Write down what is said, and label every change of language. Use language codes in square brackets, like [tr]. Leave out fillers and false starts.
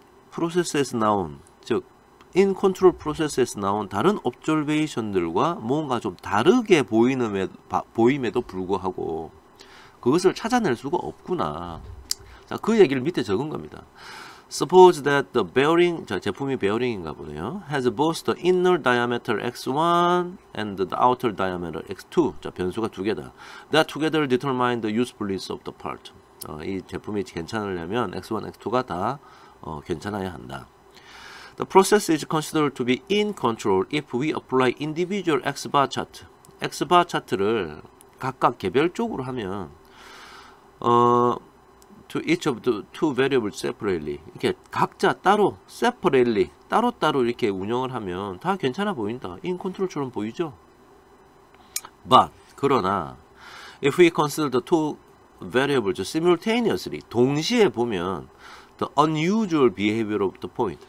[ko] 프로세스에서 나온, 즉 인 컨트롤 프로세스에서 나온 다른 옵저베이션들과 뭔가 좀 다르게 보임에도 불구하고 그것을 찾아낼 수가 없구나. 자, 그 얘기를 밑에 적은 겁니다. [en] Suppose that the bearing, [ko] 자, 제품이 베어링인가 보네요. [en] has both the inner diameter x1 and the outer diameter x2. [ko] 자, 변수가 두 개다. [en] That together determine the usefulness of the part. [ko] 이 제품이 괜찮으려면 x1, x2가 다 괜찮아야 한다. [en] The process is considered to be in control if we apply individual x-bar chart. [ko] x-bar 차트를 각각 개별적으로 하면 [en] to each of the two variables separately. [ko] 이렇게 각자 따로 separately 따로따로 이렇게 운영을 하면 다 괜찮아 보인다. in control처럼 보이죠? [en] But [ko] 그러나 [en] if we consider the two variables simultaneously [ko] 동시에 보면 [en] the unusual behavior of the point.